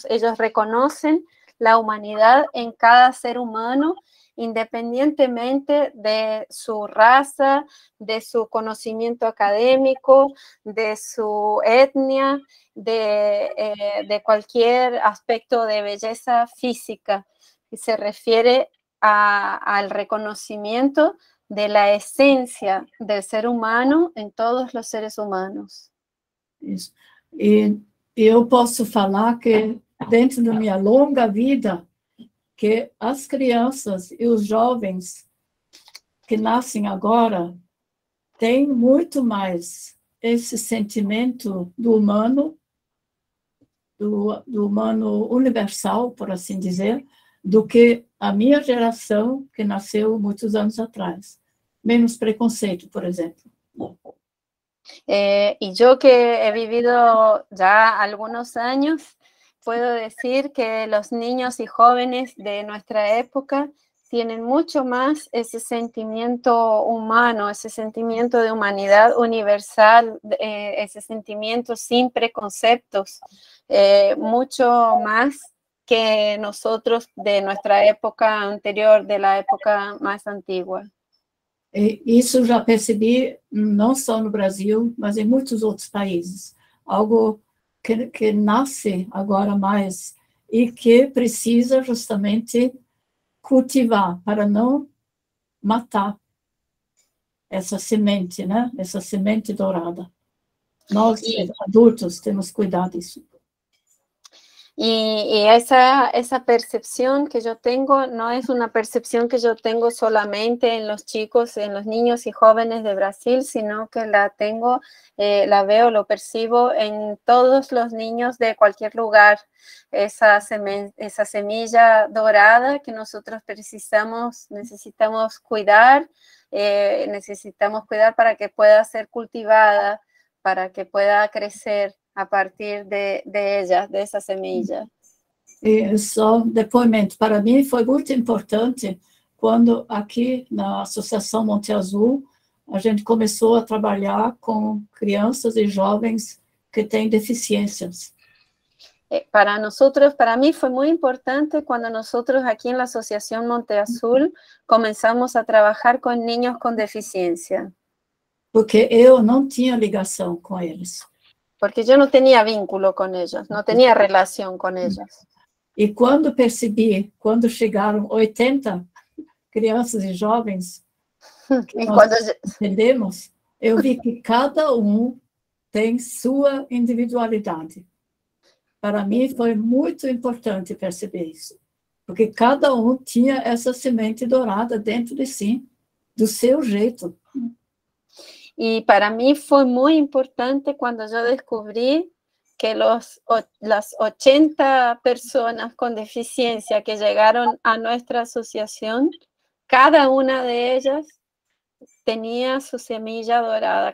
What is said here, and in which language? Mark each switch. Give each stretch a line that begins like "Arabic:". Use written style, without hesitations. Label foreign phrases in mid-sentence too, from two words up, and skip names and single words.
Spanish: Ellos reconocen la humanidad en cada ser humano, independientemente de su raza, de su conocimiento académico, de su etnia, de cualquier aspecto de belleza física. Y se refiere al reconocimiento de la esencia del ser humano en todos los seres humanos.
Portuguese: Isso. E eu posso falar que, dentro da minha longa vida, que as crianças e os jovens que nascem agora têm muito mais esse sentimento do humano universal, por assim dizer, do que a minha geração, que nasceu muitos anos atrás. Menos preconceito, por exemplo.
Spanish: Y yo que he vivido ya algunos años, puedo decir que los niños y jóvenes de nuestra época tienen mucho más ese sentimiento humano, ese sentimiento de humanidad universal, ese sentimiento sin preconceptos, mucho más que nosotros de nuestra época anterior, de la época más antigua.
Portuguese: E isso já percebi não só no Brasil, mas em muitos outros países. Algo que nasce agora mais e que precisa justamente cultivar para não matar essa semente, né? Essa semente dourada. Nós, adultos, temos que cuidar disso.
Spanish: Y esa percepción que yo tengo no es una percepción que yo tengo solamente en los chicos, en los niños y jóvenes de Brasil, sino que la tengo, la veo, lo percibo en todos los niños de cualquier lugar. Esa semilla dorada que nosotros necesitamos cuidar, para que pueda ser cultivada, para que pueda crecer a partir de ella, de essa semilla.
Portuguese: E só depoimento, para mim foi muito importante quando aqui na Associação Monte Azul a gente começou a trabalhar com crianças e jovens que têm deficiências.
Spanish: Para mí fue muy importante cuando nosotros aquí en la Asociación Monte Azul comenzamos a trabajar con niños con deficiencia.
Portuguese: Porque eu não tinha ligação com eles.
Spanish: Porque yo no tenía vínculo con ellos, no tenía relación con ellos.
Portuguese: E quando percebi, quando chegaram 80 crianças e jovens, que nós entendemos, eu vi que cada um tem sua individualidade. Para mim foi muito importante perceber isso, porque cada um tinha essa semente dourada dentro de si, do seu jeito.
Spanish: Y para mí fue muy importante cuando yo descubrí que las 80 personas con deficiencia que llegaron a nuestra asociación, cada una de ellas tenía su semilla dorada.